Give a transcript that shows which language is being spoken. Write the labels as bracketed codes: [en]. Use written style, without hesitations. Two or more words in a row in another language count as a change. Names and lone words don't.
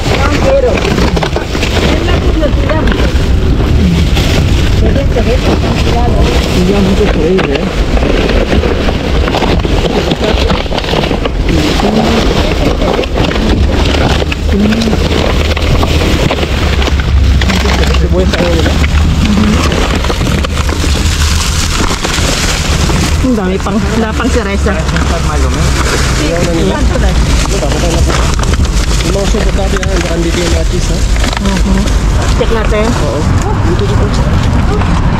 [es] No quiero. Es la curiosidad. Se ve con cuidado. Y ya mucho por ahí, ¿eh? Cebolla [tl] sa ulo. Ang dami pang, wala pang si Reza. Yung mga supot natin yan, baka dito yung mga cheese, ha? Check natin. Oo. Dito.